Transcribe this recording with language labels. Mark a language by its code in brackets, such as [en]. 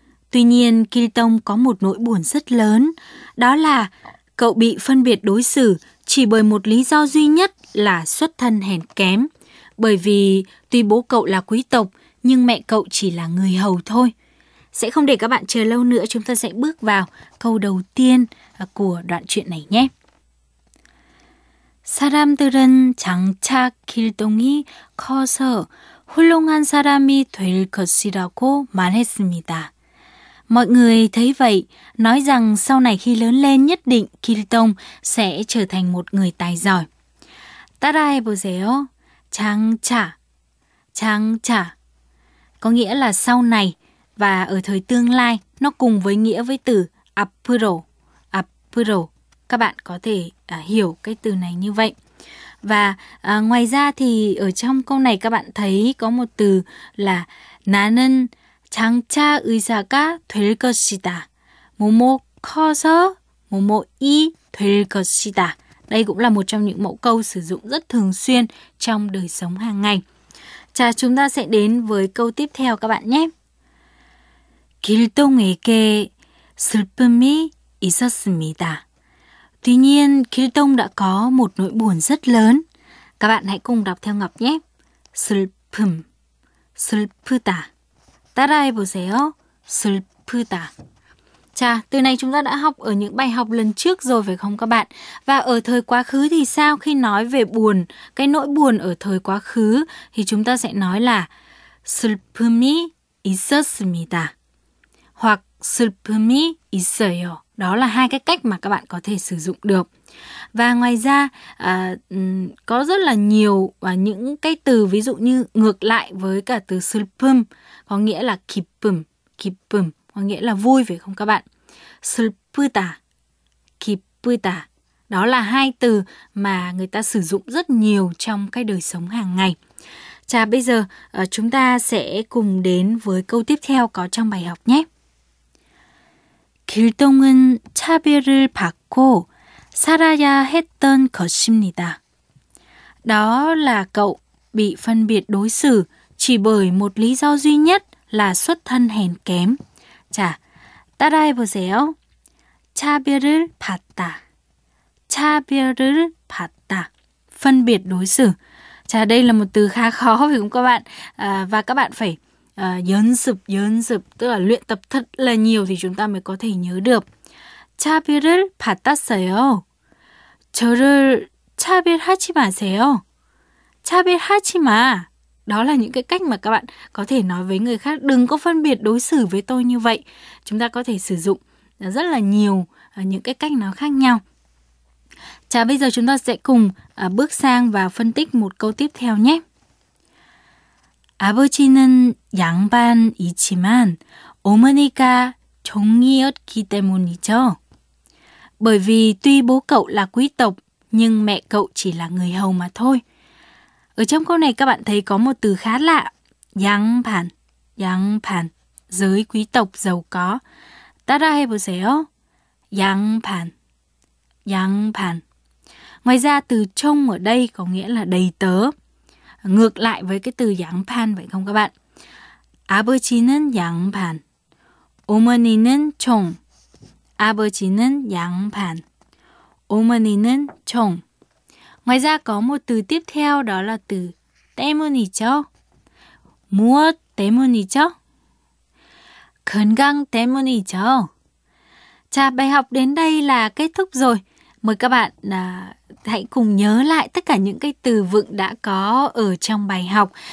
[vi] Tuy nhiên, Kiltong có một nỗi buồn rất lớn, đó là cậu bị phân biệt đối xử chỉ bởi một lý do duy nhất là xuất thân hèn kém. Bởi vì tuy bố cậu là quý tộc, nhưng mẹ cậu chỉ là người hầu thôi. Sẽ không để các bạn chờ lâu nữa, chúng ta sẽ bước vào câu đầu tiên của đoạn truyện này nhé. [ko] 사람들은 장차 길동이 커서 훌륭한 사람이 될 것이라고 말했습니다. [vi] Mọi người thấy vậy, nói rằng sau này khi lớn lên nhất định Kiltong sẽ trở thành một người tài giỏi. [ko] 따라해보세요. 장차. 장차. [vi] Có nghĩa là sau này và ở thời tương lai, nó cùng với nghĩa với từ 앞으로. [ko] 앞으로. [vi] Các bạn có thể hiểu cái từ này như vậy. Và ngoài ra thì ở trong câu này các bạn thấy có một từ là [ko] 나는 장차 의사가 될 것이다. 모모 커서 모모 이 될 것이다. [vi] Đây cũng là một trong những mẫu câu sử dụng rất thường xuyên trong đời sống hàng ngày. Chà, chúng ta sẽ đến với câu tiếp theo các bạn nhé. [ko] 길동에게 슬픔이 있었습니다. [vi] Tuy nhiên, Kiltong đã có một nỗi buồn rất lớn. Các bạn hãy cùng đọc theo Ngọc nhé. [ko] 슬픔, 슬프다. 따라해보세요. 슬프다. [vi] Chà, từ này chúng ta đã học ở những bài học lần trước rồi phải không các bạn? Và ở thời quá khứ thì sao? Khi nói về buồn, cái nỗi buồn ở thời quá khứ thì chúng ta sẽ nói là [ko] 슬픔이 있었습니다. Hoặc 슬픔이 있어요. [vi] Đó là hai cái cách mà các bạn có thể sử dụng được. Và ngoài ra, có rất là nhiều những cái từ ví dụ như ngược lại với cả từ 슬픔, có nghĩa là 기쁨, 기쁨, có nghĩa là vui phải không các bạn? [ko] 슬프다, 기쁘다. [vi] Đó là hai từ mà người ta sử dụng rất nhiều trong cái đời sống hàng ngày. Chà, bây giờ chúng ta sẽ cùng đến với câu tiếp theo có trong bài học nhé. [ko] 길동은 차별을 받고 살아야 했던 것입니다. [vi] Đó là cậu bị phân biệt đối xử chỉ bởi một lý do duy nhất là xuất thân hèn kém. [ko] 자, 따라해보세요. 차별을 받다. 차별을 받다. [vi] Phân biệt đối xử. 자, đây là một từ khá khó phải không các bạn? Và các bạn phải dần dập, tức là luyện tập thật là nhiều thì chúng ta mới có thể nhớ được. [ko] 차별을 받았어요. 저를 차별하지 마세요. 차별하지 마. [vi] Đó là những cái cách mà các bạn có thể nói với người khác, đừng có phân biệt đối xử với tôi như vậy. Chúng ta có thể sử dụng rất là nhiều những cái cách nào khác nhau. Chà, bây giờ chúng ta sẽ cùng bước sang và phân tích một câu tiếp theo nhé. [ko] 아버지는 양반이지만 어머니가 종이었기 때문이죠. [vi] Bởi vì tuy bố cậu là quý tộc, nhưng mẹ cậu chỉ là người hầu mà thôi. Ở trong câu này các bạn thấy có một từ khá lạ. [ko] 양반, [vi] 양반, giới quý tộc giàu có. [ko] 따라해보세요. 양반, 양반. [vi] Ngoài ra từ 종 ở đây có nghĩa là đầy tớ. Ngược lại với cái từ 양반 vậy không các bạn? [ko] 아버지는 양반, 어머니는 종. 아버지는 양반, 어머니는 종. [vi] Ngoài ra có một từ tiếp theo đó là từ 때문이죠. [ko] 무엇 때문이죠? 건강 때문이죠. [vi] 자, bài học đến đây là kết thúc rồi. Mời các bạn hãy cùng nhớ lại tất cả những cái từ vựng đã có ở trong bài học.